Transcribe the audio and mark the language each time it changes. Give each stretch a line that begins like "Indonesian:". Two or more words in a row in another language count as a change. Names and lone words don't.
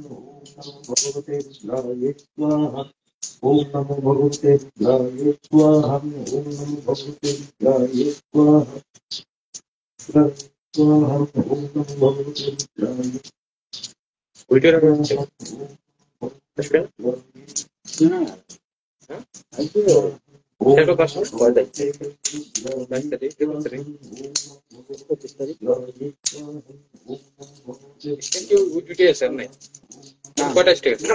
Sanskrit: नमो भगवते रुद्राय स्वाहा ओम नमो भगवते रुद्राय स्वाहा ओम नमो भगवते रुद्राय स्वाहा स्वाहा ओम नमो भगवते रुद्राय
Bangla: ওইটা আসবে সেটা তো আসবে কয় তারিখ 22 তারিখ 23 তারিখ 25 তারিখ কেউ উঠে আছে আর নাই কয়টা স্টেক আছে